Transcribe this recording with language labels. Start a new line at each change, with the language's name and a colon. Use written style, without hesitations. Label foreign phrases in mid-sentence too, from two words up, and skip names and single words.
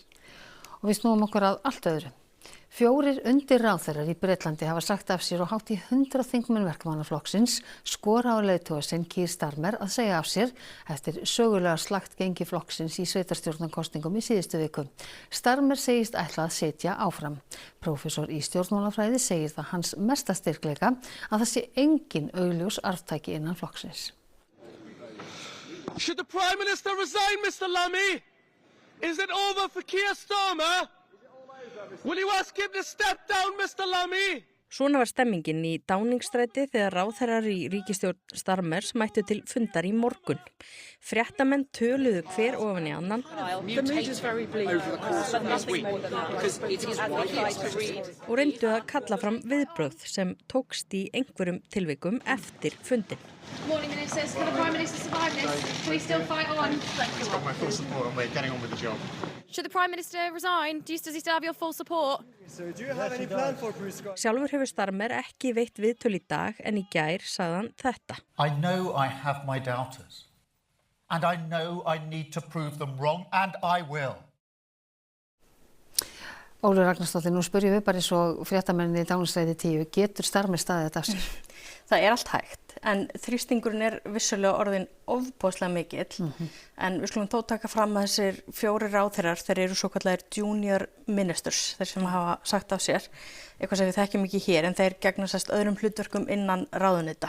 Icelandic: Og við snúum okkur að allt öðru. 4 undirráðherrar í Bretlandi hafa sagt af sér og hátt í 100 þingmenn Verkamannaflokksins skora á leiðtoga sinn Keir Starmer að segja af sér eftir sögulega slakt gengi flokksins í sveitarstjórnarkosningum í síðustu viku. Starmer segist ætla að sitja áfram. Prófessor í stjórnmálafræði segir það hans mesta styrkleika að það sé engin augljós arftaki innan flokksins.
English: Should the Prime Minister resign, Mr. Lammy? Is it over for Keir Starmer? Will you ask him to step down, Mr. Lammy?
Icelandic: Svona var stemmingin í Downingstræti þegar ráðherrar í ríkisstjórn Starmers mættu til fundar í morgun. Fréttamenn töluðu hver ofan í annan og reyndu að kalla fram viðbrögð sem tókst í einhverjum tilvikum eftir fundin.
English: Morning, Ministers. Can the Prime Minister survive this? Can we still fight on? He's got my full support and we're getting on with the job. Should the Prime Minister resign? Does he still have your full support? So do you have any plan for Bruce Scott?
Icelandic: Sjálfur hefur Starmer ekki veitt viðtöl í dag en í gær sagði hann þetta.
English: I know I have my doubters and I know I need to prove them wrong and I will.
Icelandic: Ólöf Ragnarsdóttir, nú spyrjum við bara eins og fréttamenninni í Downingstræti 10, getur Starmer staðið þetta af sér? Það allt hægt, en þrýstingurinn vissulega orðinn ofboðslega mikill, en við skulum þó taka fram að þessir 4 ráðherrar, þeir eru svo kallar
English: junior ministers,
Icelandic: þeir sem hafa sagt af sér, eitthvað sem við þekkjum ekki hér, en þeir gegna sérst öðrum hlutverkum innan ráðuneyta.